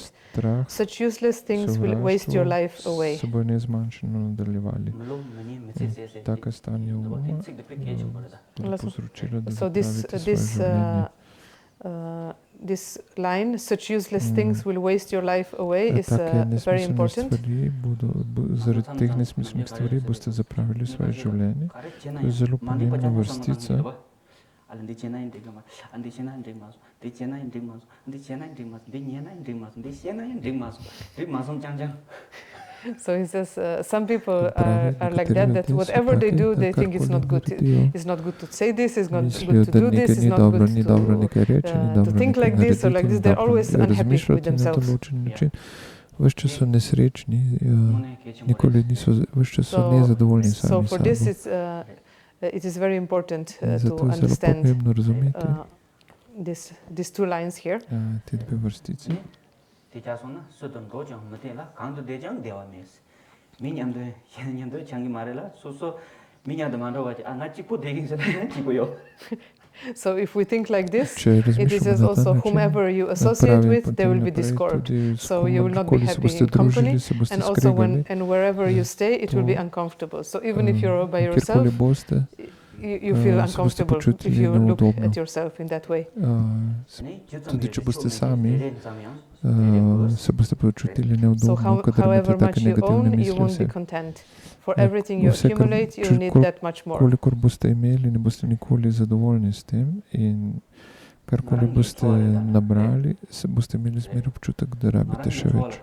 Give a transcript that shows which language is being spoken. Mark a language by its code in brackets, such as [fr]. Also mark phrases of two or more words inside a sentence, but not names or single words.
[en] Such useless things will waste your life away. So this line, such useless things will waste your life away, is very important. [sl] Zaradi teh nesmiselnih stvari boste zapravili svoje življenje. To je zelo pomembna vrstica. [en] So he says some people are like that whatever they do, they think it's not good. It's not good to say this, it's not good to do this, it's not good to think like this or like this. They're always unhappy with themselves. [sl] Ves čas so nesrečni, nikoli niso, ves čas so nezadovoljni sami sabo. [en] It is very important to [sl] Zato je zelo [en] understand [sl] pomembno razumeti [en] these two lines here. [sl] te dve vrstice. [en] So if we think like this, it is also whomever you associate with, there will be discord. So you will not be happy in company, and also and wherever you stay, it will be uncomfortable. So even if you're by yourself, you feel uncomfortable if you look at yourself in that way. [sl] Tudi če boste sami, se boste počutili neudobno, kadar [en] However [sl] imate [en] much take you [sl] negativne [en] own, you [sl] misli [en] won't be [sl] vse. [en] content. For everything you accumulate, you need that much more. [sl] Kolikor boste imeli, ne boste nikoli zadovoljni s tem, in karkoli boste nabrali, se boste imeli zmeraj občutek, da rabite še več.